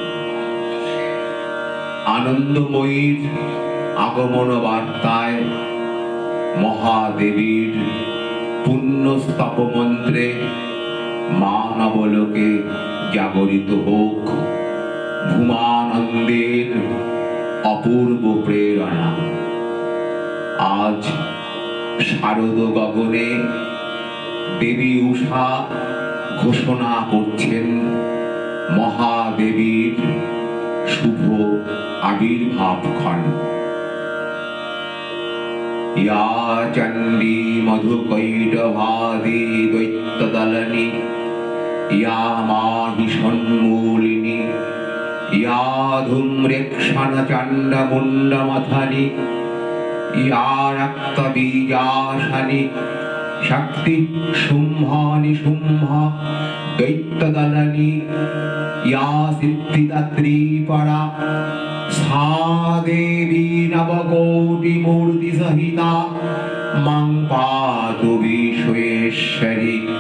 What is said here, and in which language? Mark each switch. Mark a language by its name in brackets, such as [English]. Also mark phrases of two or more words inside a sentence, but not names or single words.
[Bangla] আনন্দময়ীর আগমন বার্তায় মহাদেবীর পুণ্যস্তপ মন্ত্রে মানবলোকে জাগরিত হোক ভূমানন্দের অপূর্ব প্রেরণা। আজ শারদ গগনে দেবী উষা ঘোষণা করছেন মহাদেবীর শুভ আবির্ভাবক্ষণ। [Sanskrit] या चण्डी मधुकैटभादी दैत्यदलनी या माहिषन्मूलिनी या धूम्रेक्षणचण्डमुण्डमथनी या रक्तबीजाशनी शक्ति शुम्भ दैत्यदलनी या सिद्धिदात्री-परा सा देवी नवकोटिमूर्ति सहिता मां पातु विश्वेश्वरी।